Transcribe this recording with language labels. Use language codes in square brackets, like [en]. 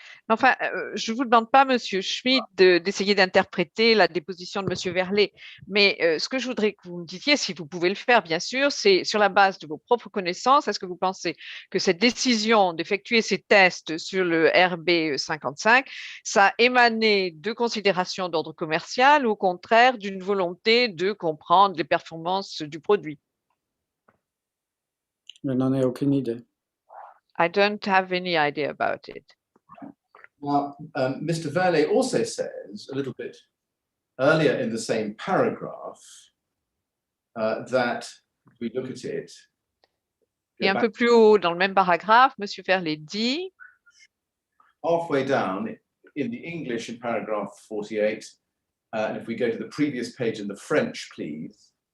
[fr] Enfin, je ne vous demande pas, Monsieur Schmidt, d'essayer d'interpréter la déposition de Monsieur Velle, mais ce que je voudrais que vous me disiez, si vous pouvez le faire, bien sûr, c'est sur la base de vos propres connaissances, est-ce que vous pensez que cette décision d'effectuer ces tests sur le RB55, ça a émané de considérations d'ordre commercial ou au contraire d'une volonté de comprendre les performances du produit? Je n'en ai aucune idée. [en] I don't have any idea about it. Now, Mr. Velle also says a little bit earlier in the same paragraph that if we look at it. [fr] Et un peu plus haut dans le même paragraphe, Monsieur Velle dit. [en] Halfway down in the English in paragraph 48, and if we go to the previous page in the French, please.